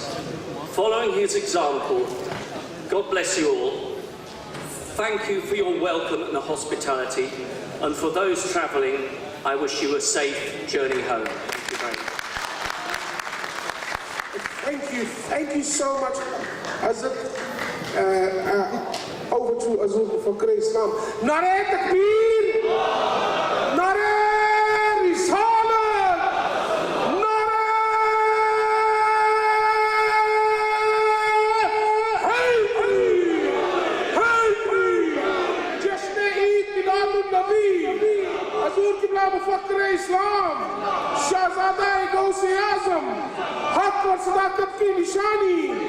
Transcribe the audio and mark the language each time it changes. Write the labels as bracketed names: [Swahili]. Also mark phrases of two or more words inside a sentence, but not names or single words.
[English] Following his example, God bless you all. thank you for your welcome and hospitality, and for those travelling, I wish you a safe journey home. Thank you very much. Thank you so much, Hazrat. Over to Azur Fakr Islam. [Urdu] نعرۂ تکبیر! نعرۂ رسالت! نعرۂ حیدری! حیدری! جشن عید میلاد النبی! حضور قبلہ فخر اسلام! شہزادہ غوث اعظم! حق اور صداقت کی نشانی.